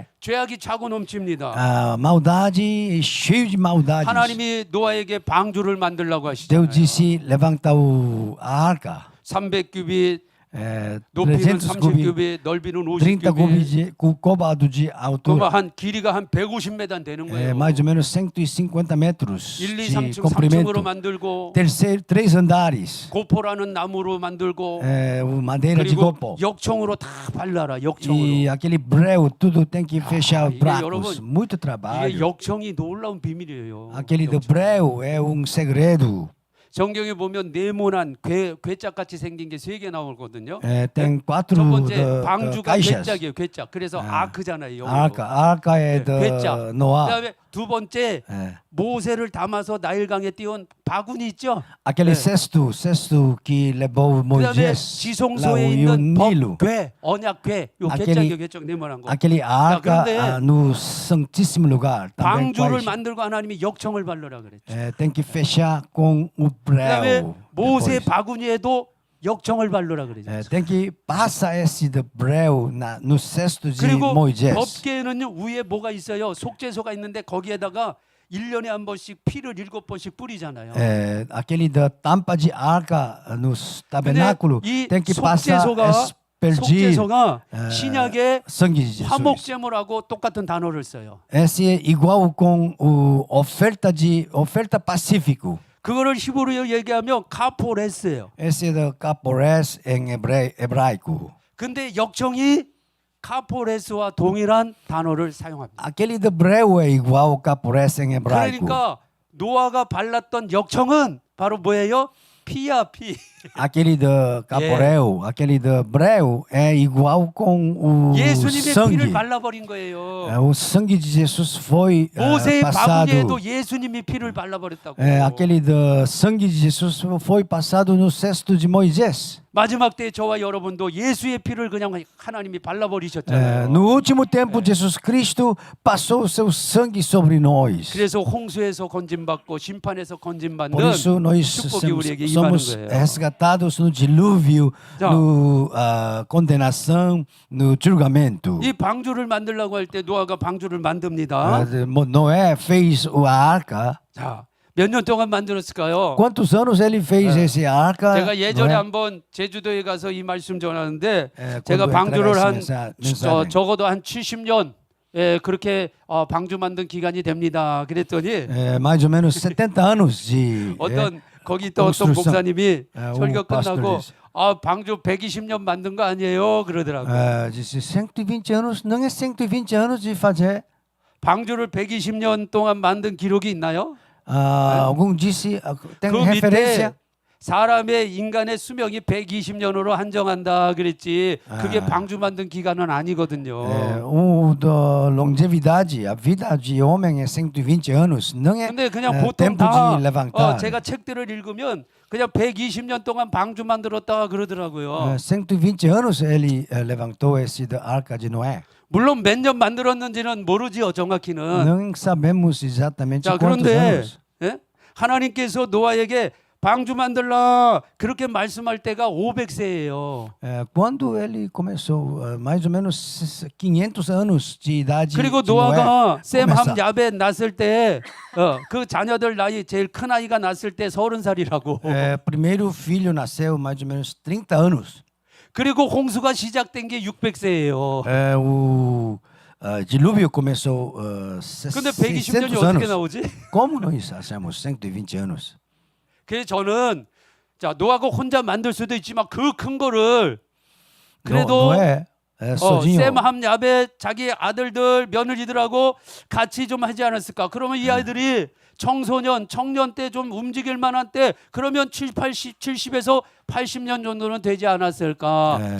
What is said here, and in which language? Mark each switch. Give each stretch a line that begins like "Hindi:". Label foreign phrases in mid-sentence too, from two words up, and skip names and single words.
Korean: 죄악이 차고 넘칩니다.
Portuguese: Maldade, cheio de maldades.
Korean: 하나님이 노아에게 방주를 만들라고 하시잖아요.
Portuguese: Deus disse, levanta a arca.
Korean: 300규빗,
Portuguese: 300
Korean: 높이는
Portuguese: cúbitos,
Korean: 30규빗, 넓이는
Portuguese: 30
Korean: 50규빗.
Portuguese: côvados de
Korean: 그러면
Portuguese: altura.
Korean: 한 길이가 한 150m 되는 거예요.
Portuguese: Mais ou menos 150 metros
Korean: 1, 2,
Portuguese: de
Korean: 3층, 3층으로
Portuguese: comprimento.
Korean: 만들고
Portuguese: Três andares.
Korean: 고포라는 나무로 만들고
Portuguese: Madeira de
Korean: 그리고
Portuguese: copo.
Korean: 역청으로 다 발라라. 역청으로.
Portuguese: E aquele breu, tudo tem que fechar
Korean: 이게
Portuguese: buracos.
Korean: 여러분,
Portuguese: Muito
Korean: 이게
Portuguese: trabalho.
Korean: 역청이 놀라운 비밀이에요.
Portuguese: Aquele do
Korean: 역청.
Portuguese: breu é segredo.
Korean: 성경에 보면 네모난 괴짝같이 생긴 게 3개 나오거든요.
Portuguese: Tem quatro
Korean: 첫 번째 방주가
Portuguese: caixas.
Korean: 괴짝이에요. 괴짝. 그래서 아크잖아요. 영어로.
Portuguese: Arca é
Korean: 괴짝.
Portuguese: de Noé.
Korean: 그다음에 두 번째 모세를 담아서 나일강에 띄운 바구니 있죠?
Portuguese: Aquele
Korean: 네.
Portuguese: cesto que levou
Korean: 그다음에
Portuguese: Moisés lá
Korean: 지성소에
Portuguese: o
Korean: 있는
Portuguese: Nilo.
Korean: 법궤, 언약궤, 요
Portuguese: Aquele-
Korean: 개척 네모난 거.
Portuguese: Aquele arca
Korean: 그런데
Portuguese: no Santíssimo Lugar também
Korean: 방주를
Portuguese: faz.
Korean: 만들고 하나님이 역청을 발르라 그랬죠.
Portuguese: Tem que fechar com o
Korean: 그다음에
Portuguese: breu.
Korean: 모세
Portuguese: depois.
Korean: 바구니에도 역청을 발르라 그랬죠.
Portuguese: Tem que passar esse de breu no cesto de
Korean: 그리고
Portuguese: Moisés.
Korean: 법궤는요 위에 뭐가 있어요? 속죄소가 있는데 거기에다가 1년에 한 번씩 피를 7번씩 뿌리잖아요.
Portuguese: Aquele da tampa de arca no tabernáculo
Korean: 이
Portuguese: tem que passar
Korean: 속죄소가
Portuguese: aspergir
Korean: 속죄소가 신약의
Portuguese: sangue de Jesus.
Korean: 화목제물하고 똑같은 단어를 써요.
Portuguese: Esse é igual com o oferta pacífico.
Korean: 그거를 히브리어 얘기하면 카포레스예요.
Portuguese: Esse é do capores em hebraico.
Korean: 근데 역청이 카포레스와 동일한 단어를 사용합니다.
Portuguese: Aquele de hebreu é igual ao capores em hebraico.
Korean: 그러니까 노아가 발랐던 역청은 바로 뭐예요? 피야 피.
Portuguese: Aquele de caporeu, aquele de hebreu é igual com o
Korean: 예수님의 피를
Portuguese: sangue.
Korean: 발라버린 거예요.
Portuguese: O sangue de Jesus foi
Korean: 모세의
Portuguese: passado.
Korean: 바구니에도 예수님이 피를 발라버렸다고.
Portuguese: Aquele de sangue de Jesus foi passado no cesto de Moisés.
Korean: 마지막 때 저와 여러분도 예수의 피를 그냥 하나님이 발라버리셨잖아요.
Portuguese: No último tempo, Jesus Cristo passou o seu sangue sobre nós.
Korean: 그래서 홍수에서 건진받고 심판에서 건진받는
Portuguese: Por isso, nós
Korean: 축복이 우리에게 임하는
Portuguese: somos
Korean: 거예요.
Portuguese: resgatados no dilúvio,
Korean: 자.
Portuguese: no condenação, no julgamento.
Korean: 이 방주를 만들려고 할 때 노아가 방주를 만듭니다.
Portuguese: Noé fez a arca.
Korean: 자, 몇 년 동안 만들었을까요?
Portuguese: Quantos anos ele fez essa arca?
Korean: 제가 예전에
Portuguese: Noé?
Korean: 한번 제주도에 가서 이 말씀 전하는데 예, 제가
Portuguese: quando
Korean: 방주를
Portuguese: entrega
Korean: 한
Portuguese: essa mensagem.
Korean: 적어도 한 70년 그렇게 방주 만든 기간이 됩니다. 그랬더니
Portuguese: Mais ou menos 70 anos de
Korean: 어떤 거기 또 어떤
Portuguese: construção.
Korean: 목사님이 예, 설교
Portuguese: o pastor
Korean: 끝나고
Portuguese: disse,
Korean: 방주 120년 만든 거 아니에요? 그러더라고요.
Portuguese: disse 120 anos, não é 120 anos de fazer.
Korean: 방주를 120년 동안 만든 기록이 있나요?
Portuguese: Algum disse, tem
Korean: 그
Portuguese: referência?
Korean: 밑에 사람의 인간의 수명이 120년으로 한정한다 그랬지. 그게 방주 만든 기간은 아니거든요.
Portuguese: O da longevidade, a vida de homem é 120 anos, não é
Korean: 근데 그냥 보통
Portuguese: tempo
Korean: 다
Portuguese: de levantar.
Korean: 제가 책들을 읽으면 그냥 120년 동안 방주 만들었다 그러더라고요.
Portuguese: 120 anos ele levantou esse da arca de Noé.
Korean: 물론 몇 년 만들었는지는 모르지요, 정확히는.
Portuguese: Não sabemos exatamente
Korean: 자,
Portuguese: quantos
Korean: 그런데
Portuguese: anos.
Korean: 예? 하나님께서 노아에게 방주 만들라 그렇게 말씀할 때가 500세예요.
Portuguese: Quando ele começou, mais ou menos 500 anos de idade.
Korean: 그리고
Portuguese: de Noé
Korean: 노아가 셈,
Portuguese: começa.
Korean: 함, 야벳 낳았을 때 그 자녀들 나이 제일 큰 아이가 낳았을 때 30살이라고.
Portuguese: Primeiro filho nasceu mais ou menos 30 anos.
Korean: 그리고 홍수가 시작된 게 600세예요.
Portuguese: O dilúvio começou
Korean: 근데
Portuguese: 600
Korean: 120년이 어떻게
Portuguese: anos.
Korean: 나오지?
Portuguese: Como nós achamos 120 anos?
Korean: 그래서 저는 자 노아가 혼자 만들 수도 있지만 그 큰 거를 그래도
Portuguese: Noé sozinho.
Korean: 셈, 함, 야벳 자기 아들들 며느리들하고 같이 좀 하지 않았을까? 그러면 이 아이들이 청소년, 청년 때 좀 움직일 만한 때 그러면 70에서 80년 정도는 되지 않았을까?